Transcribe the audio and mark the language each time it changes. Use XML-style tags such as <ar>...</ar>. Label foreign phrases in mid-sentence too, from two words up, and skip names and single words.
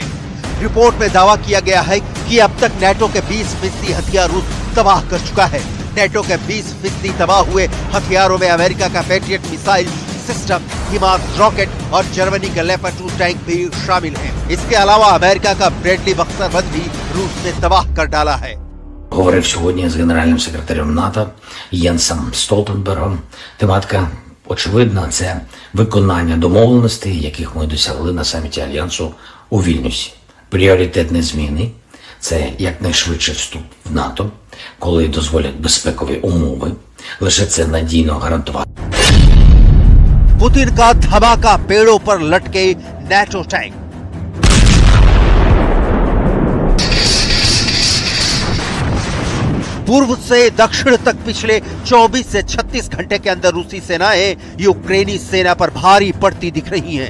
<hi>रिपोर्ट में दावा किया गया है कि अब तक नेटो के 20% हथियार रूस तबाह कर चुका है। नेटो के 20% तबाह हुए हथियारों में अमेरिका का पैट्रियट</hi> <en>missile system,</en> <hi>हिमास रॉकेट और जर्मनी का लेपर्ड 2 टैंक भी शामिल हैं। इसके अलावा अमेरिका का ब्रेडली बख्तरबंद भी रूस ने तबाह कर डाला है।</hi> <uk>Говорив сьогодні з генеральним секретарем НАТО Єнсом Столтенбергом. Тематика очевидна – це виконання домовленостей, яких ми досягли на саміті Альянсу у Вільнюсі. Пріоритет незмінний – це якнайшвидший вступ в НАТО, коли дозволять безпекові умови. Лише це надійно гарантувати.</uk> <hi>पुतिन का धमाका पेड़ों पर लटके नेटो टैंक। पूर्व से दक्षिण तक पिछले 24 से 36 घंटे के अंदर रूसी सेनाएं यूक्रेनी सेना पर भारी पड़ती दिख रही हैं।</hi>